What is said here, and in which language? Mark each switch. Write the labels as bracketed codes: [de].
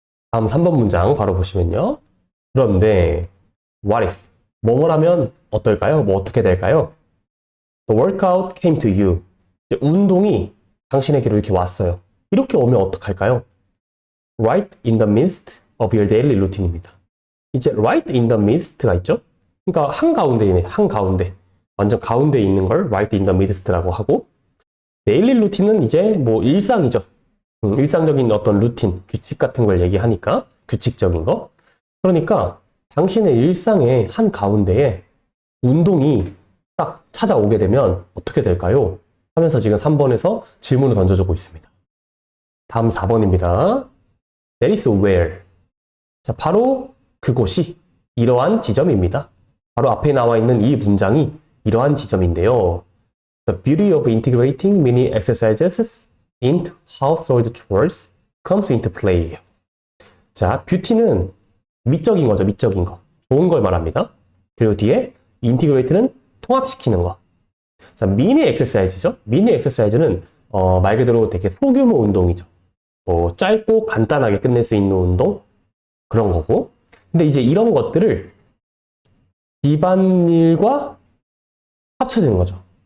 [ko] 다음 3번 문장 바로 보시면요. 그런데 what if? 뭐뭘 하면 어떨까요? 뭐 어떻게 될까요? [en] The workout came to you. [ko] 운동이 당신에게로 이렇게 왔어요. 이렇게 오면 어떡할까요? [en] Right in the midst of your daily routine입니다. [ko] 이제 right in the midst가 있죠? 그러니까 한가운데이네. 한가운데. 완전 가운데에 있는 걸 right in the midst라고 하고 daily routine은 이제 뭐 일상이죠. 일상적인 어떤 루틴, 규칙 같은 걸 얘기하니까 규칙적인 거. 그러니까 당신의 일상의 한가운데에 운동이 딱 찾아오게 되면 어떻게 될까요? 하면서 지금 3번에서 질문을 던져주고 있습니다. 다음 4번입니다. [en] That is where. [ko] 자, 바로 그곳이 이러한 지점입니다. 바로 앞에 나와 있는 이 문장이 이러한 지점인데요. [en] The beauty of integrating mini exercises into household chores comes into play. [ko] 자, 뷰티는 미적인 거죠. 미적인 거. 좋은 걸 말합니다. 그리고 뒤에 integrate는 통합시키는 거. 자, 미니 엑서사이즈죠. 미니 엑서사이즈는 말 그대로 되게 소규모 운동이죠. 뭐 짧고 간단하게 끝낼 수 있는 운동 그런 거고. 근데 이제 이런 것들을 집안일과 합쳐지는 거죠.